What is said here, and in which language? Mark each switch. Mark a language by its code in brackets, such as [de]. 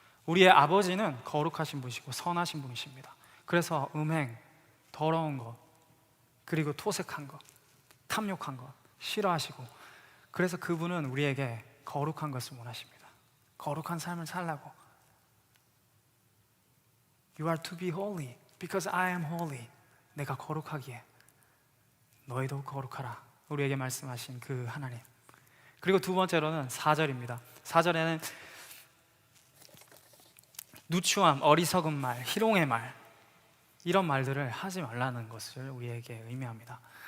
[ko] 우리의 아버지는 거룩하신 분이시고 선하신 분이십니다. 그래서 음행, 더러운 것, 그리고 토색한 것, 탐욕한 것 싫어하시고, 그래서 그분은 우리에게 거룩한 것을 원하십니다. 거룩한 삶을 살라고. [en] You are to be holy because I am holy. [ko] 내가 거룩하기에 너희도 거룩하라. 우리에게 말씀하신 그 하나님. 그리고 두 번째로는 4절입니다. 4절에는 누추함, 어리석은 말, 희롱의 말, 이런 말들을 하지 말라는 것을 우리에게 의미합니다.